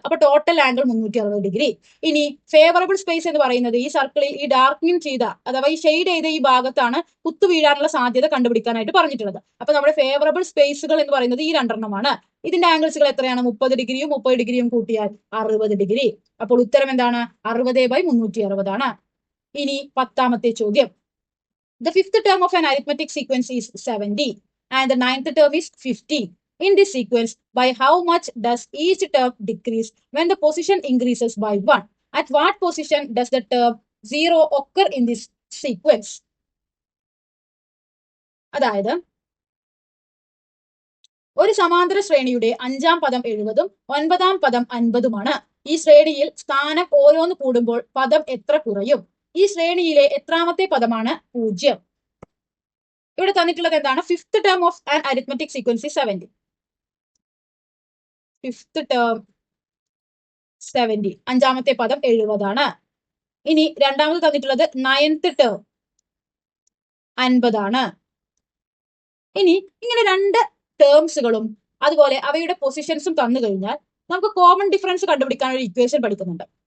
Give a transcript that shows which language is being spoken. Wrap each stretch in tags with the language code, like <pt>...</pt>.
<ml>അപ്പൊ total angle 360 degree. ഇനി favourable space എന്ന് പറയുന്നത് ഈ സർക്കിളിൽ ഈ ഡാർക്കനിങ് ചെയ്ത അഥവാ ഈ ഷെയ്ഡ് ചെയ്ത ഈ ഭാഗത്താണ് കുത്തു വീഴാനുള്ള സാധ്യത കണ്ടുപിടിക്കാനായിട്ട് പറഞ്ഞിട്ടുള്ളത്. അപ്പൊ നമ്മുടെ ഫേവറബിൾ സ്പേസുകൾ എന്ന് പറയുന്നത് ഈ രണ്ടെണ്ണമാണ്. ഇതിന്റെ ആംഗിൾസുകൾ എത്രയാണ്, 30 ഡിഗ്രിയും 30 ഡിഗ്രിയും കൂട്ടിയാൽ 60 ഡിഗ്രി. അപ്പോൾ ഉത്തരം എന്താണ്, 60/360 ആണ്. ഇനി 10ാമത്തെ ചോദ്യം,</ml> <en>the 5th term of an arithmetic sequence is 70 and the 9th term is 50. In this sequence, by how much does each term decrease when the position increases by 1? At what position does the term 0 occur in this sequence?</en> <ml>അതായത് ഒരു സമാന്തര ശ്രേണിയുടെ 5ാം പദം 70ഉം 9ാം പദം 50ഉമാണ്. ഈ ശ്രേണിയിൽ സ്ഥാനം ഓരോന്ന് കൂടുമ്പോൾ പദം എത്ര കുറയും? ഈ ശ്രേണിയിലെ എത്രാമത്തെ പദമാണ് 0? ഇവിടെ തന്നിട്ടുള്ളത് എന്താണ്,</ml> <en>5th term of an arithmetic sequence is 70. 5th term 70,</en> <ml>5ാമത്തെ പദം 70 ആണ്. ഇനി രണ്ടാമത് തന്നിട്ടുള്ളത് 9th term 50 ആണ്. ഇനി ഇങ്ങനെ രണ്ട് ടേംസുകളും അതുപോലെ അവയുടെ പൊസിഷൻസും തന്നു കഴിഞ്ഞാൽ നമുക്ക് കോമൺ ഡിഫറൻസ് കണ്ടുപിടിക്കാൻ ഒരു ഇക്വേഷൻ പഠിക്കുന്നുണ്ട്.</ml>